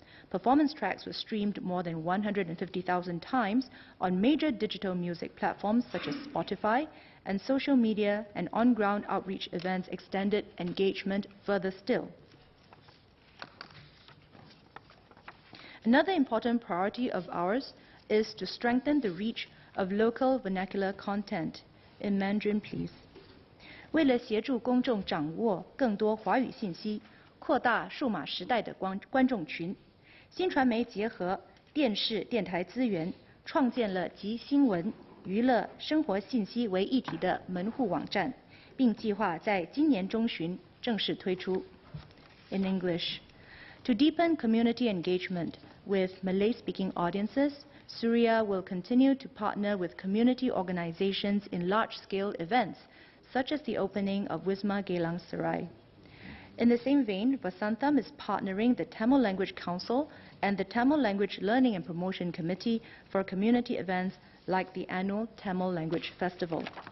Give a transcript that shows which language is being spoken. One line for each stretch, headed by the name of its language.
English: Performance tracks were streamed more than 150,000 times on major digital music platforms such as Spotify, and social media and on-ground outreach events extended engagement further still. Another important priority of ours is to strengthen the reach of local vernacular content. In Mandarin, please.
Chinese: 为了协助公众掌握更多华语信息，扩大数码时代的观众群，新传媒结合电视、电台资源，创建了集新闻、娱乐、生活信息为一体的门户网站，并计划在今年中旬正式推出。
English: In English, to deepen community engagement with Malay-speaking audiences, Suria will continue to partner with community organizations in large-scale events, such as the opening of Wisma Geylang Serai. In the same vein, Vasantham is partnering the Tamil Language Council and the Tamil Language Learning and Promotion Committee for community events like the annual Tamil Language Festival.